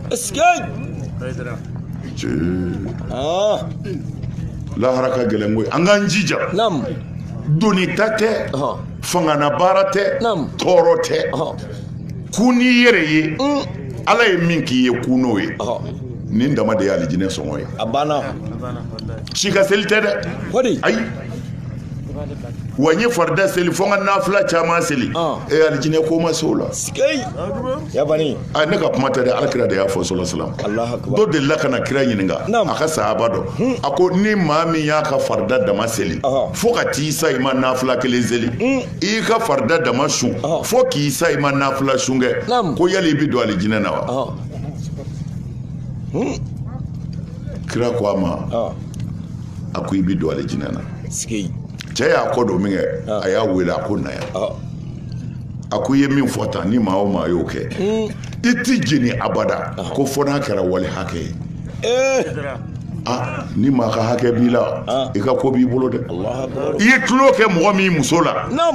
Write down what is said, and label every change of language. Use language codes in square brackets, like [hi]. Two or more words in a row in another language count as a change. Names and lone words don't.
[bm] lahara ka gɛlɛn koyi an k'an jija doni ta tɛ fangana baara tɛ tɔɔrɔ tɛ ku n'i yɛrɛ ye Ala ye min k'i ye ku n'o ye nin dama de ye alijinɛ sɔngɔ ye a banna si ka seli tɛ dɛ ayi wa n ye farida seli fo n ka nafila caman seli alijinɛ ko ma se o la ne ka kuma tɛ dɛ Alakira de y'a fɔ [ar] صلى الله عليه وسلم [bm] dɔ delila ka na kira ɲininka a ka sahaba dɔ a ko ni maa min y'a ka farida dama seli fo ka t'i sa i ma nafila kelen seli i ka farida dama sun fo k'i sa i ma nafila sun kɛ ko yali i bɛ don alijinɛ na wa kira ko a ma a ko i bɛ don alijinɛ na cɛ y'a kɔ don min kɛ a y'a wele a ko na yan a ko i ye min fɔ tan ni maa o maa y'o kɛ i t'i jeni abada ko fɔ n'a kɛra wali hakɛ ye ni maa ka hakɛ b'i la i ka ko b'i bolo dɛ i ye tulo kɛ mɔgɔ min muso la